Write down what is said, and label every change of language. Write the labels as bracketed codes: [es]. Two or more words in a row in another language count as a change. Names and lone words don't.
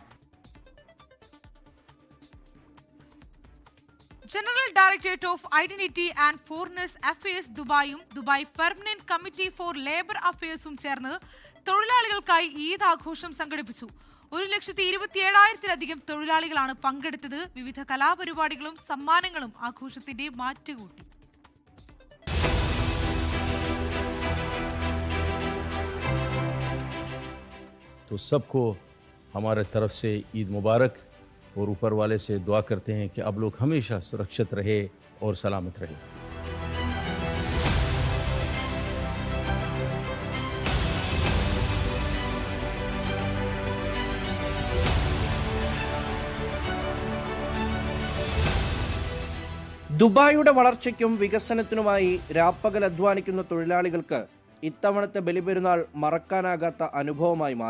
[ml] ജനറൽ ഡയറക്ടറേറ്റ് ഓഫ് ഐഡന്റിറ്റി ആൻഡ് ഫോറിനേഴ്സ് അഫയേഴ്സ് ദുബായും ദുബായ് പെർമനന്റ് കമ്മിറ്റി ഫോർ ലേബർ അഫയേഴ്സും ചേർന്ന് തൊഴിലാളികൾക്കായി ഈദ് ആഘോഷം സംഘടിപ്പിച്ചു. 1,27,000-ലധികം തൊഴിലാളികളാണ് പങ്കെടുത്തത്. വിവിധ കലാപരിപാടികളും സമ്മാനങ്ങളും ആഘോഷത്തിന്റെ മാറ്റുകൂട്ടി. [hi] तो सबको हमारे तरफ से ईद मुबारक और ऊपर वाले से दुआ करते हैं कि आप लोग हमेशा सुरक्षित रहे और सलामत रहे. [ml] ദുബായിയുടെ വളർച്ചയ്ക്കും വികസനത്തിനുമായി രാപ്പകൽ അധ്വാനിക്കുന്ന തൊഴിലാളികൾക്ക് ഇത്തവണത്തെ ബലിപെരുന്നാൾ മറക്കാനാകാത്ത അനുഭവമായി മാറി.